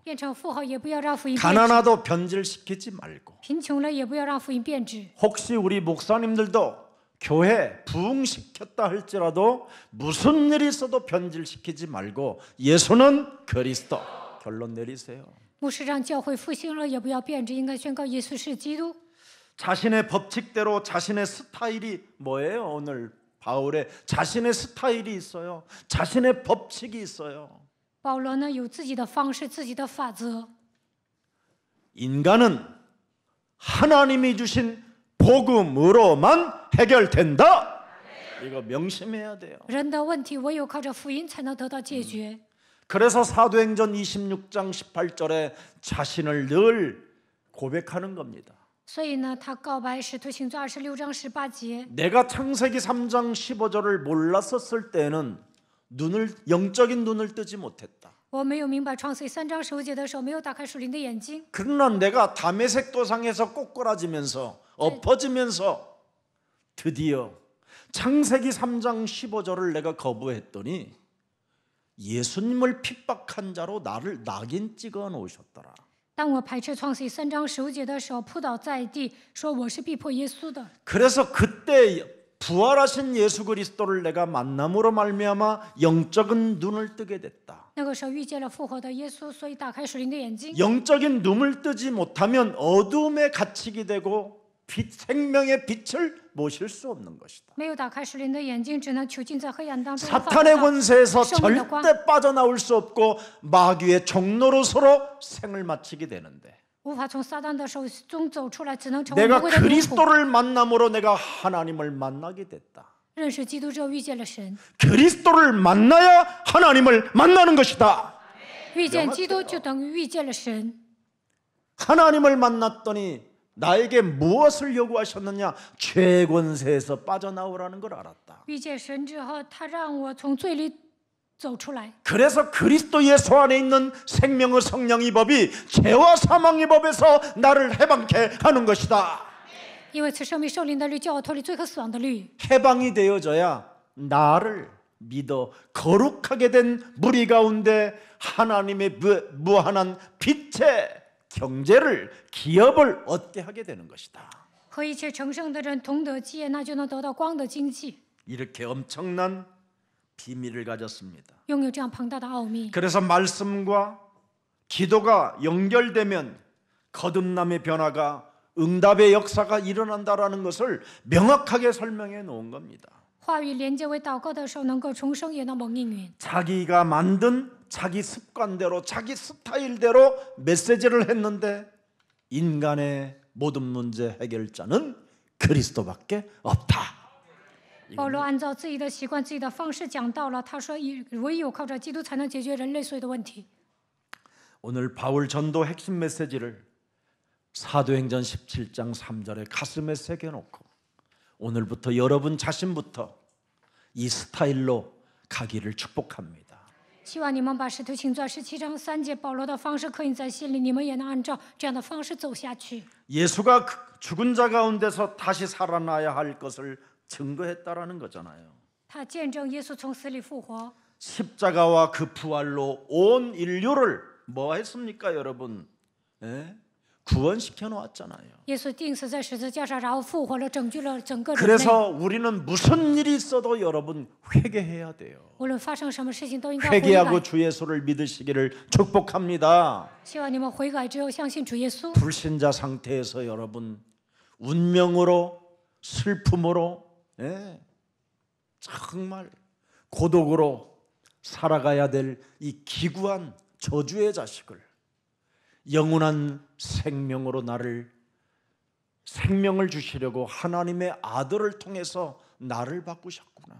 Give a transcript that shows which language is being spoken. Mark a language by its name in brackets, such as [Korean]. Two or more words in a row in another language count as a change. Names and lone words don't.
[Chinese] 变成富豪也不要让福音变质， [Korean] 가난하도 변질시키지 말고 [Chinese] 贫穷了也不要让福音变质。 [Korean] 혹시 우리 목사님들도 교회 부흥시켰다 할지라도 무슨 일이 있어도 변질시키지 말고 예수는 그리스도 결론 내리세요. [Chinese] 牧师让教会复兴了也不要变质，应该宣告耶稣是基督。 [Korean] 자신의 법칙대로 자신의 스타일이 뭐예요? 오늘 바울의 자신의 스타일이 있어요. 자신의 법칙이 있어요. [Chinese] 保罗呢有自己的方式，自己的法则。 [Korean] 인간은 하나님이 주신 복음으로만 해결된다. 이거 명심해야 돼요. [Chinese] 人的问题唯有靠着福音才能得到解决。 [Korean] 그래서 사도행전 26장 18절에 자신을 늘 고백하는 겁니다. [Chinese] 所以呢，他告白《使徒行传》26章18节。 [Korean] 내가 창세기 3장 15절을 몰랐었을 때는 영적인 눈을 뜨지 못했다. [Chinese] 我没有明白创世3章15节的时候，没有打开属灵的眼睛。 [Korean] 그러나 내가 다메섹 도상에서 꼬꾸라지면서 엎어지면서 드디어 창세기 3장 15절을 내가 거부했더니 예수님을 핍박한 자로 나를 낙인 찍어 놓으셨더라. [Chinese] 当我排斥创世3章15节的时候，扑倒在地，说我是逼迫耶稣的。 [Korean] 그래서 그때 부활하신 예수 그리스도를 내가 만남으로 말미암아 영적인 눈을 뜨게 됐다. [Chinese] 那个时候遇见了复活的耶稣，所以打开属灵的眼睛。 [Korean] 영적인 눈을 뜨지 못하면 어둠에 갇히게 되고 생명의 빛을 모실 수 없는 것이다. [Chinese] 没有打开属灵的眼睛，只能囚禁在黑暗当中。 [Korean] 사탄의 권세에서 [Chinese] 生命的光， [Korean] 절대 빠져나올 수 없고 마귀의 종로로서로 생을 마치게 되는데 [Chinese] 无法从撒旦的手中走出来，只能成为 [Korean] 내가 [Chinese] 魔鬼的奴仆。 [Korean] 그리스도를 만남으로 내가 하나님을 만나게 됐다. [Chinese] 认识基督之后，遇见了神， [Korean] 그리스도를 만나야 하나님을 만나는 것이다. [Chinese] 遇见基督就等于遇见了神。 [Korean] 하나님을 만났더니 나에게 무엇을 요구하셨느냐? 죄권세에서 빠져나오라는 걸 알았다. [Chinese] 遇见神之后，他让我从罪里走出来。 [Korean] 그래서 그리스도 예수 안에 있는 생명의 성령의 법이 죄와 사망의 법에서 나를 해방케 하는 것이다. [Chinese] 因为此生命受灵的律叫我脱离罪和死亡的律。 [Korean] 해방이 되어져야 나를 믿어 거룩하게 된 무리 가운데 하나님의 무한한 빛의 경제를 기업을 얻게 하게 되는 것이다. [Chinese] 和一切成圣的人同得基业，那就能得到光的经济， [Korean] 이렇게 엄청난 비밀을 가졌습니다. [Chinese] 拥有这样庞大的奥秘。 [Korean] 그래서 말씀과 기도가 연결되면 거듭남의 변화가 응답의 역사가 일어난다라는 것을 명확하게 설명해 놓은 겁니다. [Chinese] 话语连接为祷告的时候，能够重生，也能蒙应允。 [Korean] 자기가 만든 자기 습관대로 자기 스타일대로 메시지를 했는데 인간의 모든 문제 해결자는 그리스도밖에 없다. [Chinese] 保罗按照自己的习惯、自己的方式讲到了，他说：“唯有靠着基督，才能解决人类所有的问题。” [Korean] 오늘 바울 전도 핵심 메시지를 사도행전 17장 3절에 가슴에 새겨놓고 오늘부터 여러분 자신부터 이 스타일로 가기를 축복합니다. [Chinese] 希望你们把《使徒行传》17章3节保罗的方式刻印在心里，你们也能按照这样的方式走下去。 [Korean] 예수가 죽은 자 가운데서 다시 살아나야 할 것을 증거했다라는 거잖아요. [Chinese] 他见证耶稣从死里复活， [Korean] 십자가와 그 부활로 온 인류를 뭐 했습니까, 여러분? 예? 구원시켜 놓았잖아요. [Chinese] 耶稣钉死在十字架上，然后复活了，拯救了整个人类。 [Korean] 그래서 우리는 무슨 일이 있어도 여러분 회개해야 돼요. [Chinese] 无论发生什么事情，都应该悔 [Korean] 회개하고 [Chinese] 改。 [Korean] 주 예수를 믿으시기를 축복합니다. [Chinese] 希望你们悔改之后相信主耶稣。 [Korean] 불신자 상태에서 여러분 운명으로 슬픔으로 정말 고독으로 살아가야 될 이 기구한 저주의 자식을 영원한 생명으로 나를 생명을 주시려고 하나님의 아들을 통해서 나를 바꾸셨구나.